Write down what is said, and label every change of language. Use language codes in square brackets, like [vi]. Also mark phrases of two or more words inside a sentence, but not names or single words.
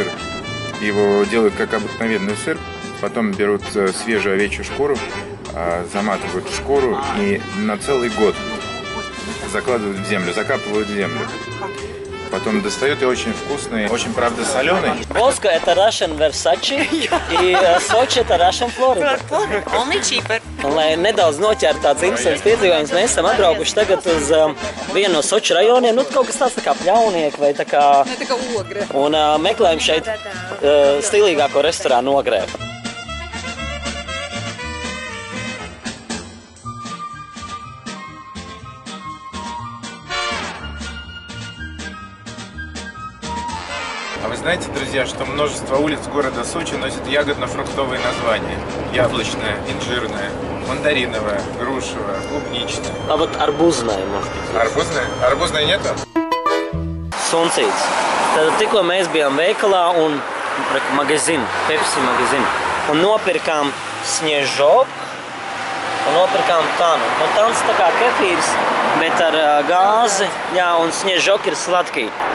[ru] Его делают как обыкновенный сыр, потом берут свежую овечью шкуру, заматывают в шкуру и на целый год закладывают в землю, закапывают в землю. Потом достают и очень вкусный, очень, правда, соленый. Волска – это Russian Versace, и Sochi – это Russian Florida. [en] Only cheaper. [lv] Un, lai nedaudz noķertu tāds interesants piedzīvojums, mēs esam atbraukuši tagad uz vienu no Soči rajoniem, nu kaut kas tāds tā kā Pļaunieki vai tā kā... Ne, tā kā Ogre. Un meklējam šeit stilīgāko restorānu Ogrē. [ru] А вы знаете, друзья, что множество улиц города Сочи носят ягодно-фруктовые названия? Яблочная, инжирная, мандариновая, грушевая, клубничная. А вот арбузная, может быть. Арбузная? Арбузной нету? [lv] Suncīts. Tad tikko mēs bijām veikalā un magazin, Pepsi magazin, un nopirkām sniežoku un nopirkām tanu. Un tans tā kā kefīrs, bet ar gāzi, jā, un sniežoka ir sladkī.